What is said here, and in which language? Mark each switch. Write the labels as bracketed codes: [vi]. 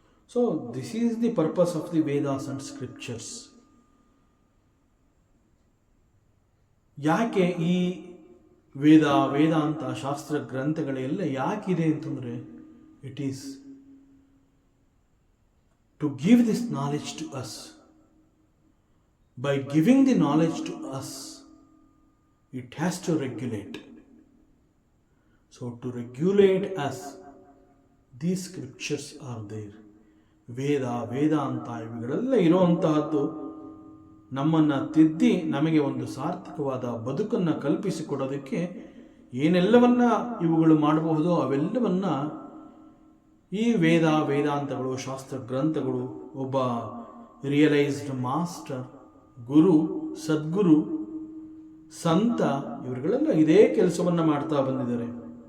[en] So this is the purpose of the Vedas and scriptures. [kn] ಯಾಕೆ ಈ ವೇದಾಂತ ಶಾಸ್ತ್ರ ಗ್ರಂಥಗಳೆಲ್ಲ ಯಾಕಿದೆ ಅಂತಂದರೆ, [en] It is to give this knowledge to us. By giving the knowledge to us, it has to regulate. So to regulate us, these scriptures are there. [kn] ವೇದಾಂತ ಇವುಗಳೆಲ್ಲ ಇರುವಂತಹದ್ದು ನಮ್ಮನ್ನು ತಿದ್ದಿ ನಮಗೆ ಒಂದು ಸಾರ್ಥಕವಾದ ಬದುಕನ್ನು ಕಲ್ಪಿಸಿಕೊಡೋದಕ್ಕೆ ಏನೆಲ್ಲವನ್ನ ಇವುಗಳು ಮಾಡಬಹುದೋ ಅವೆಲ್ಲವನ್ನ ಈ ವೇದಾಂತಗಳು, ಶಾಸ್ತ್ರ ಗ್ರಂಥಗಳು, ಒಬ್ಬ [en] realised master, [kn] ಗುರು, ಸದ್ಗುರು, ಸಂತ, ಇವರುಗಳೆಲ್ಲ ಇದೇ ಕೆಲಸವನ್ನು ಮಾಡ್ತಾ ಬಂದಿದ್ದಾರೆ.